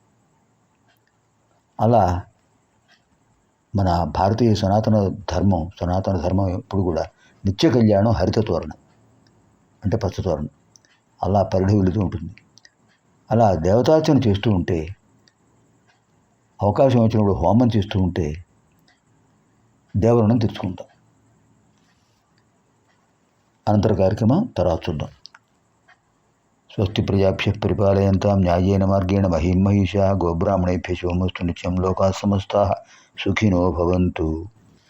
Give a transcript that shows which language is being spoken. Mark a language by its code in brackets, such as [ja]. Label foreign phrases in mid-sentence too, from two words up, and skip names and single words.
[te] అలా మన భారతీయ సనాతన ధర్మం ఎప్పుడు కూడా నిత్య కళ్యాణం, హరిత తోరణం అంటే పచ్చ తోరణం అలా పరిఢవిల్లుతూ ఉంటుంది. అలా దేవతార్చన చేస్తూ ఉంటే, అవకాశం వచ్చినప్పుడు హోమం చేస్తూ ఉంటే దేవరుణం తెచ్చుకుంటాం. అనంతర కార్యక్రమం తర్వాత చూద్దాం. [sa] స్వస్తి ప్రజాభ్యః పరిపాలయంతాం న్యాయేన మార్గేణ మహిం మహిషా గోబ్రాహ్మణేభ్యः శుభమస్తు నిత్యం లోకాः సమస్తాः సుఖినో భవంతు.